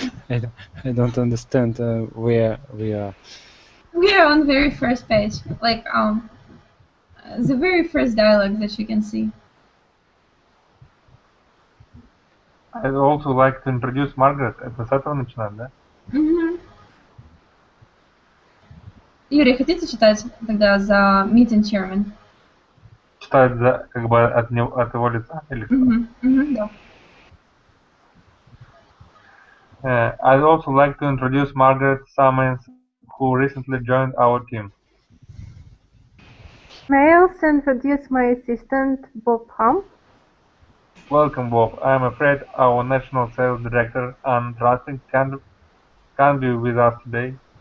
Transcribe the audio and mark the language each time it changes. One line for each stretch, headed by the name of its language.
English: I don't understand where we are. We are on the very first page, like the very first dialogue that you can see. I'd also like to introduce Margaret.
Russian: Это с этого начинаем, да? Юрий, хотите читать тогда за
English: meeting chairman?
Russian: Читать за, как бы от его лица или что? Да.
English: I'd also like to introduce Margaret Simons, who recently joined our team. May I also introduce my assistant, Bob Hump? Welcome, Bob. I'm afraid our National Sales Director, Anne Trusting, can't be with us today.